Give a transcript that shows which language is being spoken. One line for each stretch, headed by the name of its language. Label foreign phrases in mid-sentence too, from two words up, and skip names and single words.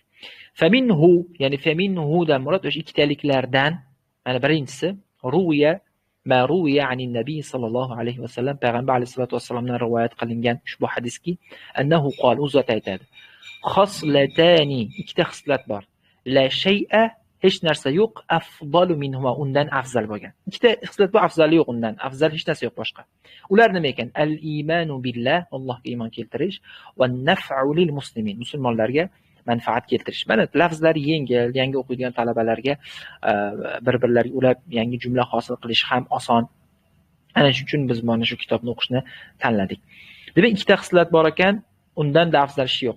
Uzbek: Faminhu, ya'ni faminhu da murod o'sha ikkitaliklardan, mana birinchisi
Arabic: روي ما روي عن النبي صلى الله عليه وسلم,
Uzbek: payg'ambar alayhisolatu vasallamdan rivoyat qilingan ushbu hadiski,
Arabic: أنه قال,
Uzbek: u zot aytadi, xoslatani, ikkita xislat bor,
Arabic: لا شيء,
Uzbek: hech narsa yo'q,
Arabic: أفضل منهما,
Uzbek: undan afzal bo'lgan. Ikkita xislat bor, afzali yo'q undan, afzal hech narsa yo'q boshqa. Ular nima ekan?
Arabic: الإيمان بالله,
Uzbek: Allohga iymon keltirish,
Arabic: والنفع للمسلمين,
Uzbek: musulmonlarga manfaat keltirish. Mana lafzlari yengil, yangi o'qiydigan talabalarga bir-birlariga ulab yangi jumla hosil qilish ham oson. Ana shuning uchun biz mana shu kitobni o'qishni tanladik. Demak, ikkita xislat bor ekan, undan da afzal ish yo'q.